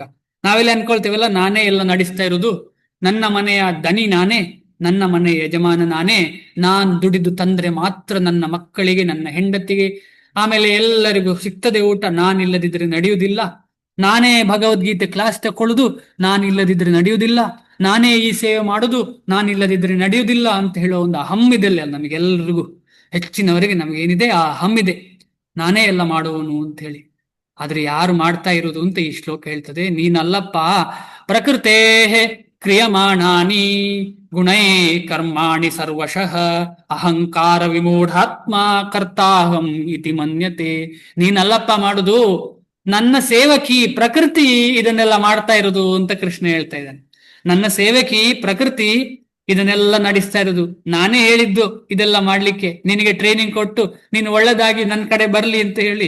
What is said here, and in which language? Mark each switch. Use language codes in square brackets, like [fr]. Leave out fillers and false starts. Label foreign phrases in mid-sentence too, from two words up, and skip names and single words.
[kn] ನಾವೆಲ್ಲ ಅನ್ಕೊಳ್ತೇವಲ್ಲ, ನಾನೇ ಎಲ್ಲ ನಡೆಸ್ತಾ ಇರುವುದು, ನನ್ನ ಮನೆಯ ದನಿ ನಾನೇ, ನನ್ನ ಮನೆಯ ಯಜಮಾನ ನಾನೇ, ನಾನ್ ದುಡಿದು ತಂದ್ರೆ ಮಾತ್ರ ನನ್ನ ಮಕ್ಕಳಿಗೆ, ನನ್ನ ಹೆಂಡತಿಗೆ, ಆಮೇಲೆ ಎಲ್ಲರಿಗೂ ಸಿಗ್ತದೆ ಊಟ, ನಾನಿಲ್ಲದಿದ್ರೆ ನಡೆಯುವುದಿಲ್ಲ, ನಾನೇ ಭಗವದ್ಗೀತೆ ಕ್ಲಾಸ್ ತಕೊಳ್ಳುದು, ನಾನಿಲ್ಲದಿದ್ರೆ ನಡೆಯುವುದಿಲ್ಲ, ನಾನೇ ಈ ಸೇವೆ ಮಾಡುದು, ನಾನಿಲ್ಲದಿದ್ರೆ ನಡೆಯುವುದಿಲ್ಲ ಅಂತ ಹೇಳೋ ಒಂದು ಹಮ್ಮಿದೆಲ್ಲ ನಮಗೆಲ್ಲರಿಗೂ, ಹೆಚ್ಚಿನವರಿಗೆ ನಮಗೇನಿದೆ ಆ ಹಮ್ಮಿದೆ, ನಾನೇ ಎಲ್ಲ ಮಾಡುವನು ಅಂತ ಹೇಳಿ. ಆದ್ರೆ ಯಾರು ಮಾಡ್ತಾ ಇರುವುದು ಅಂತ ಈ ಶ್ಲೋಕ ಹೇಳ್ತದೆ. [sa] ನೀನಲ್ಲಪ್ಪ, ಪ್ರಕೃತೇ ಕ್ರಿಯಮಾಣಾನಿ ಗುಣೈ ಕರ್ಮಾಣಿ ಸರ್ವಶಃ ಅಹಂಕಾರ ವಿಮೂಢಾತ್ಮ ಕರ್ತಾಹಂ ಇತಿ ಮನ್ಯತೆ. [kn] ನೀನಲ್ಲಪ್ಪ ಮಾಡುದು, ನನ್ನ ಸೇವಕಿ ಪ್ರಕೃತಿ ಇದನ್ನೆಲ್ಲ ಮಾಡ್ತಾ ಇರುವುದು ಅಂತ ಕೃಷ್ಣ ಹೇಳ್ತಾ ಇದ್ದಾನೆ. ನನ್ನ ಸೇವಕಿ ಪ್ರಕೃತಿ ಇದನ್ನೆಲ್ಲ ನಡೆಸ್ತಾ ಇರೋದು. ನಾನೇ ಹೇಳಿದ್ದು ಇದೆಲ್ಲ ಮಾಡ್ಲಿಕ್ಕೆ, ನಿನಗೆ ಟ್ರೈನಿಂಗ್ ಕೊಟ್ಟು ನೀನು ಒಳ್ಳೆದಾಗಿ ನನ್ನ ಕಡೆ ಬರ್ಲಿ ಅಂತ ಹೇಳಿ.